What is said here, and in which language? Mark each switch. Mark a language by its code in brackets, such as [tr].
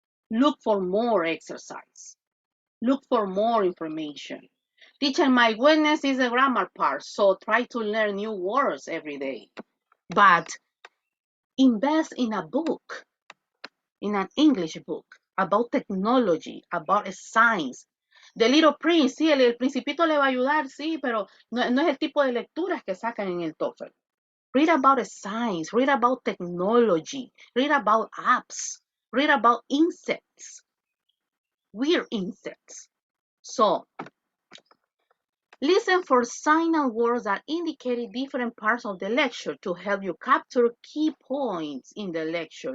[en] Look for more exercise. Look for more information. Teacher, my weakness is the grammar part, so try to learn new words every day. But invest in a book, in an English book, about technology, about science. [es] The Little Prince, sí, el Principito le va a ayudar, sí, pero no es el tipo de lecturas que sacan en el TOEFL. [en] Read about science, read about technology, read about apps, read about insects, weird insects. So, listen for signal words that indicate different parts of the lecture to help you capture key points in the lecture.